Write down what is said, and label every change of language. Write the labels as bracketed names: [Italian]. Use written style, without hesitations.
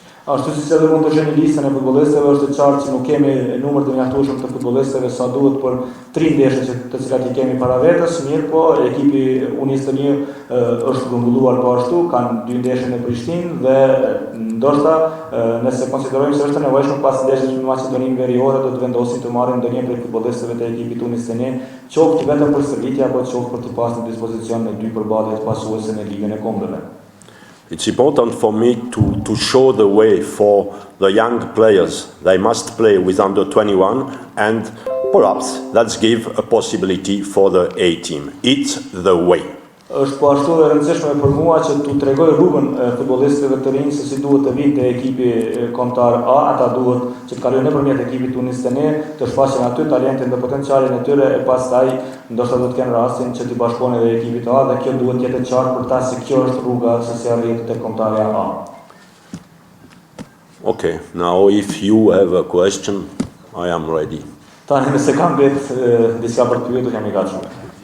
[Albanian] Ashtu si edhe mund të sheni listën e futbollistëve, është e qartë që nuk kemi numër të mjaftueshëm të futbollistëve sa duhet për 3 ndeshje të cilat i kemi para vetes, mirë po ekipi Unistëni është grumbulluar po ashtu, kanë 2 ndeshje në Prishtinë dhe ndoshta nëse konsiderojmë se është nevojshëm pas ndeshjes me Maqedoninë Veriore do të vendosin të marrin ndonjë prej futbollistëve të ekipit Unistëni, qoftë vetëm për stërvitje apo qoftë për të pasur në dispozicion në 2 përballje të pasuese në Ligën e Kombeve. [English] It's important for me to show the way for the young players. They must play with under 21, and perhaps let's give a possibility for the A team. It's the way. [Albanian] Është po ashtu e rëndësishme për mua që t'u tregoj rrugën futbollistëve të rinj se si duhet të vinë te ekipi kombëtar A, ata duhet që të kalojnë nëpërmjet ekipit Unistëni, të shfaqen aty talentin dhe potencialin e tyre e pastaj ndoshta do të kenë rastin që t'i bashkohen edhe ekipit A dhe kjo duhet të jetë e qartë për ta se kjo është rruga se si arrihet tek kombëtarja A. [English] Okay, now if you have a question, I am ready. [Albanian] Tani nëse kam vetë diçka për të pyetur, jam i gatshëm.